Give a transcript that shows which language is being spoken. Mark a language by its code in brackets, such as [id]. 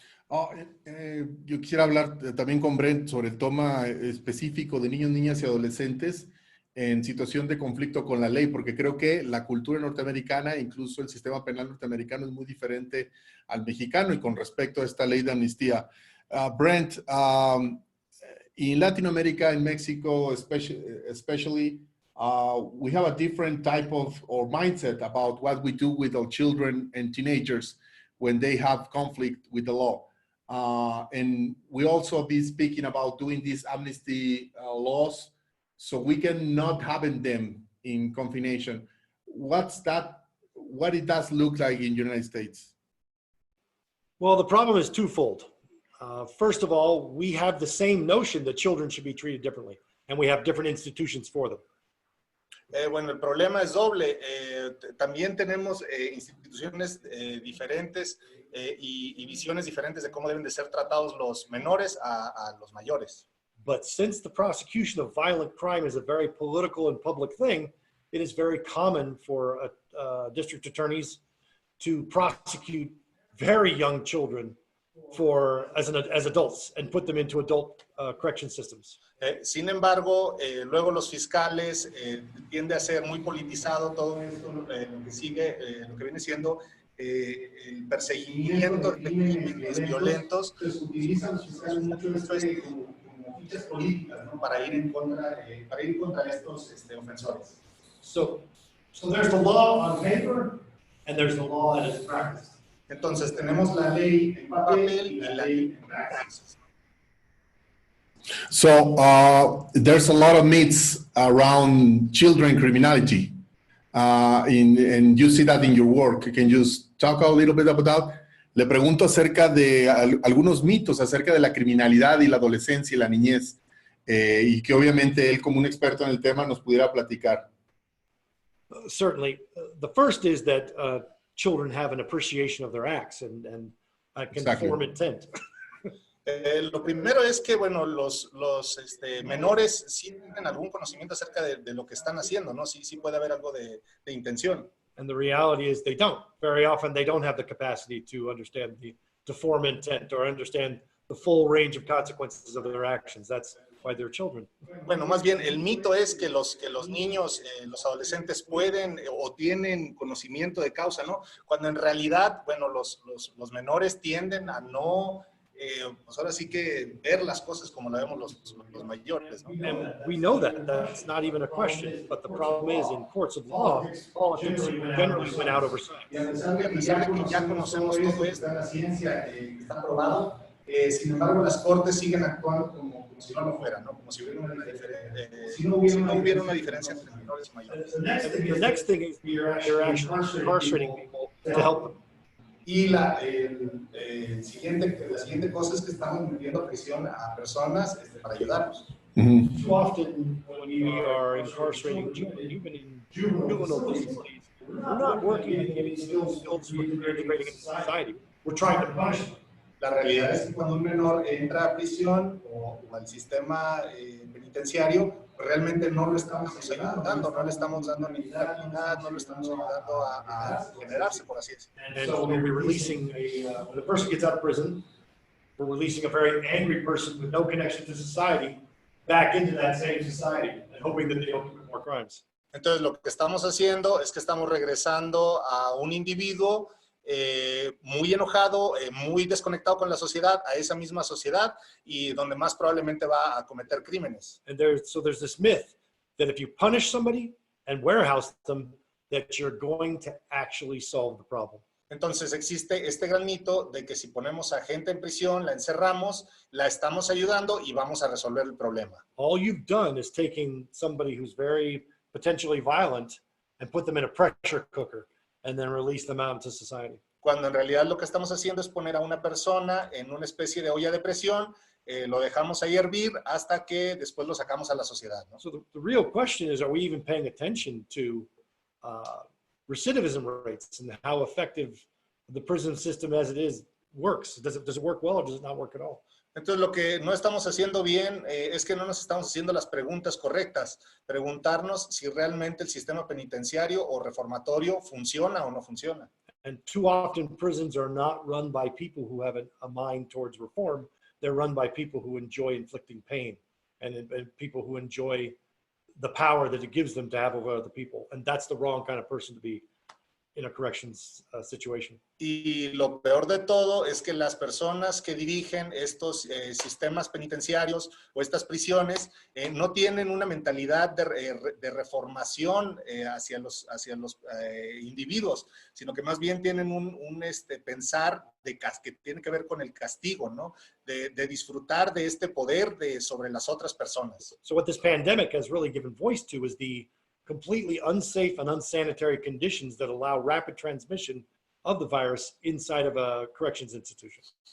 [es] Yo quisiera hablar también con Brent sobre el tema específico de niños, niñas y adolescentes en situación de conflicto con la ley, porque creo que la cultura norteamericana, incluso el sistema penal norteamericano, es muy diferente al mexicano y con respecto a esta ley de amnistía. [en] Brent, in Latin America, in Mexico especially, we have a different type of or mindset about what we do with our children and teenagers when they have conflict with the law. And we also be speaking about doing these amnesty laws so we can not having them in confination. What it does look like in the United States? Well, the problem is twofold. First of all, we have the same notion that children should be treated differently, and we have different institutions for them. [es] Bueno, el problema es doble. También tenemos instituciones diferentes y visiones diferentes de cómo deben de ser tratados los menores a los mayores. [en] But since the prosecution of violent crime is a very political and public thing, it is very common for district attorneys to prosecute very young children as adults and put them into adult correction systems. [es] Sin embargo, luego los fiscales tiende a ser muy politizado todo esto, lo que sigue, lo que viene siendo el perseguimiento de crímenes violentos. Utilizan los fiscales mucho esto como fichas políticas, ¿no? para ir contra estos ofensores. [en] So there's the law on paper and there's the law that is practiced. [es] Entonces tenemos la ley en papel y la ley en praxis. [en] So there's a lot of myths around children criminality, and you see that in your work. Can you talk a little bit about that? [es] Le pregunto acerca de algunos mitos acerca de la criminalidad y la adolescencia y la niñez, y que obviamente él, como un experto en el tema, nos pudiera platicar. [en] Certainly. The first is that children have an appreciation of their acts and can form intent. [es] Lo primero es que, bueno, los menores sí tienen algún conocimiento acerca de lo que están haciendo, ¿no? Sí puede haber algo de intención. [en] And the reality is they don't. Very often they don't have the capacity to understand to form intent or understand the full range of consequences of their actions. That's why they're children. [es] Bueno, más bien el mito es que los niños, los adolescentes pueden o tienen conocimiento de causa, ¿no? Cuando en realidad, bueno, los menores tienden a no, pues ahora sí que ver las cosas como la vemos los mayores, ¿no? [en] And we know that's not even a question, but the problem is in courts of law, politics generally went out over science. [es] Y a pesar de que ya conocemos todo esto, la ciencia está probado, sin embargo las cortes siguen actuando como si no lo fuera, ¿no? Como si hubiera no hubiera una diferencia entre menores y mayores. [en] The next thing is you're actually incarcerating people to help them. [es] Y la siguiente cosa es que estamos metiendo prisión a personas para ayudarlos. Mm-hmm. [en] Too often when we are incarcerating children, even in juvenile facilities, we're not working and giving skills for integrating into society. We're trying to punish them. [es] La realidad es que cuando un menor entra a prisión o al sistema penitenciario, realmente no lo estamos ayudando, no le estamos dando ninguna habilidad, no lo estamos ayudando a generarse, por así decirlo. [en] And so when we're releasing when the person gets out of prison, we're releasing a very angry person with no connection to society back into that same society and hoping that they don't commit more crimes. [es] Entonces lo que estamos haciendo es que estamos regresando a un individuo muy enojado, muy desconectado con la sociedad, a esa misma sociedad y donde más probablemente va a cometer crímenes. [en] And there's this myth that if you punish somebody and warehouse them, that you're going to actually solve the problem. [es] Entonces existe este gran mito de que si ponemos a gente en prisión, la encerramos, la estamos ayudando y vamos a resolver el problema. [en] All you've done is taking somebody who's very potentially violent and put them in a pressure cooker and then release them out into society. [es] Cuando en realidad lo que estamos haciendo es poner a una persona en una especie de olla de presión, lo dejamos ahí hervir hasta que después lo sacamos a la sociedad, ¿no? [en] So the real question is, are we even paying attention to recidivism rates and how effective the prison system as it is works? Does it work well or does it not work at all? [es] Entonces, lo que no estamos haciendo bien es que no nos estamos haciendo las preguntas correctas. Preguntarnos si realmente el sistema penitenciario o reformatorio funciona o no funciona. [en] And too often prisons are not run by people who have a mind towards reform. They're run by people who enjoy inflicting pain and people who enjoy the power that it gives them to have over other people. And that's the wrong kind of person to be in a corrections situation. [es] Y lo peor de todo es que las personas que dirigen estos sistemas penitenciarios o estas prisiones no tienen una mentalidad de reformación hacia los individuos, sino que más bien tienen un pensar que tiene que ver con el castigo, ¿no? De disfrutar de este poder sobre las otras personas. [en] So what this pandemic has really given voice to is the completely unsafe and unsanitary conditions that allow rapid transmission of the virus inside of a corrections institution.